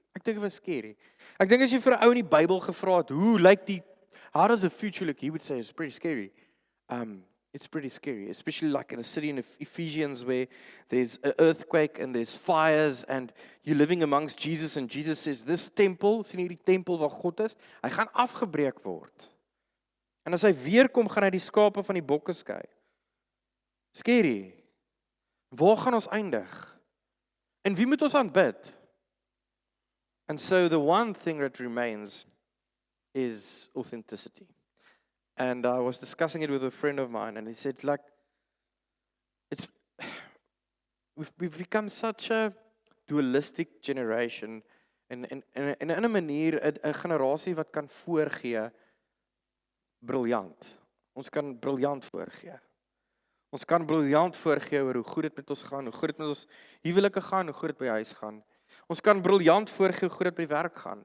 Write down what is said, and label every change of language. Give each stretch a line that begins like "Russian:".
Afrikaans: Ek dink as jy vir 'n ou in die Bybel gevra het,
English: how does the future look? He would say it's pretty scary. It's pretty scary, especially like in a city in Ephesians where there's an earthquake and there's fires and you're living amongst Jesus and Jesus says, this temple,
Afrikaans: sien hierdie tempel waar God is, hy gaan afgebreek word. En as hy weer kom, gaan hy die skape van die bokke skei. Scary. Waar gaan ons eindig? En wie moet ons aanbid?
English: And so the one thing that remains is authenticity. And I was discussing it with a friend of mine, and he said, we've become such a dualistic generation,
Afrikaans: en in 'n manier 'n generasie wat kan voorgee briljant. Ons kan briljant voorgee. Ons kan briljant voorgee oor hoe goed dit met ons gaan, hoe goed dit met ons huwelike gaan, hoe goed dit by huis gaan. Ons kan briljant voorgee hoe goed dit by werk gaan.